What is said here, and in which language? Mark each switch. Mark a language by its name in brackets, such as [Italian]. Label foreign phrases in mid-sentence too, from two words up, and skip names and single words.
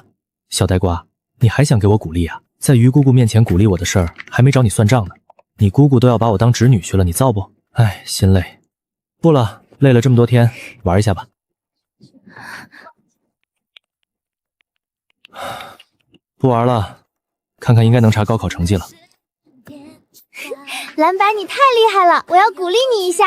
[Chinese] 小呆瓜，你還想給我鼓勵啊？在于姑姑面前鼓勵我的事兒還沒找你算賬呢。你姑姑都要把我當侄女婿了，你造不？哎，心累。不了，累了這麼多天，玩一下吧。不玩了，看看應該能查高考成績了。藍白，你太厲害了，我要鼓勵你一下。